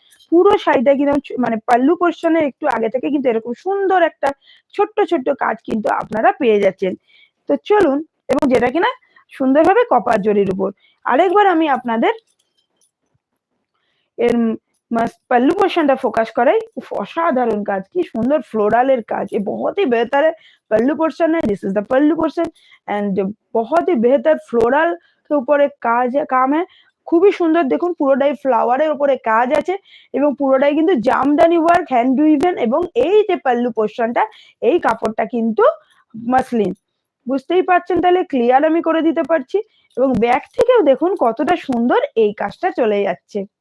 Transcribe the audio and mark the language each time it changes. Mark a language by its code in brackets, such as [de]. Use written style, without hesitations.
[bn] পুরো শাড়িটা কিন্তু মানে পাল্লু পোর্শনের একটু আগে থেকে কিন্তু এরকম সুন্দর একটা ছোট্ট ছোট্ট কাজ কিন্তু আপনারা পেয়ে যাচ্ছেন। তো চলুন, এবং যেটা কিনা সুন্দরভাবে কপার জরির উপর। আরেকবার আমি আপনাদের এর पल्लू पोर्शनটা ফোকাস করাই। অসাধারণ কাজ, কি সুন্দর फ्लोरल কাজ, [hi] ये बहुत ही बेहतर है पल्लू पोर्शन है। [en] this is the pallu portion [hi] and बहुत ही बेहतर फ्लोरल के [bn] উপরে কাজ [hi] কাম है, [bn] খুবই সুন্দর। দেখুন পুরোটাই ফ্লাওয়ারের উপরে কাজ আছে এবং পুরোটাই কিন্তু জামদানি ওয়ার্ক, হ্যান্ড উইভেন। এবং এই যে পল্লু পোর্শনটা, এই কাপড়টা কিন্তু মাসলিন। বুঝতেই পারছেন, তাহলে ক্লিয়ার আমি করে দিতে পারছি। এবং ব্যাক থেকেও দেখুন কতটা সুন্দর এই কাজটা চলে যাচ্ছে।